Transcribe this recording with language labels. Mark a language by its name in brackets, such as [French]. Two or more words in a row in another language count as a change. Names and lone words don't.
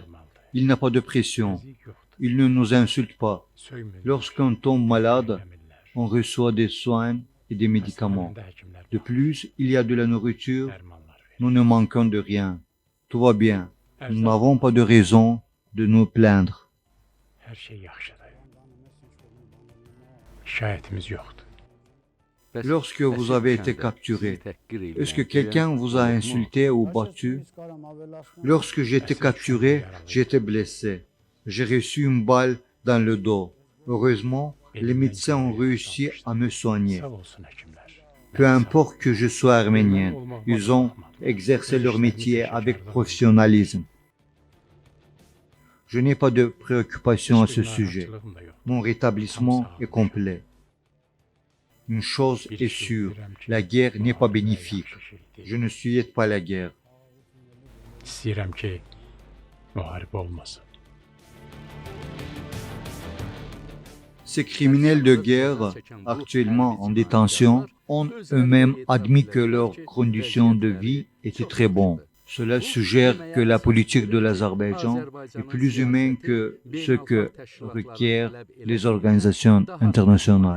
[French] Il n'a pas de pression. Il ne nous insulte pas. Lorsqu'on tombe malade, on reçoit des soins et des médicaments. De plus, il y a de la nourriture Nous ne manquons de rien. Tout va bien. Nous n'avons pas de raison de nous plaindre. [Azerbaijani] Her şey yaxşıdır. Şikayətimiz yoxdur. [French] Lorsque vous avez été capturé, est-ce que quelqu'un vous a insulté ou battu? Lorsque j'étais capturé, j'étais blessé. J'ai reçu une balle dans le dos. Heureusement, les médecins ont réussi à me soigner. [Azerbaijani] Sağ olsun həkimlər. [French] Peu importe que je sois arménien, ils ont exercé leur métier avec professionnalisme. Je n'ai pas de préoccupation à ce sujet. Mon rétablissement est complet. Une chose est sûre, la guerre n'est pas bénéfique. Je ne souhaite pas la guerre. [Azerbaijani] İstəyirəm ki, müharibə olmasın. [French] Ces criminels de guerre, actuellement en détention, ont eux-mêmes admis que leurs conditions de vie étaient très bonnes. Cela suggère que la politique de l'Azerbaïdjan est plus humaine que ce que requièrent les organisations internationales.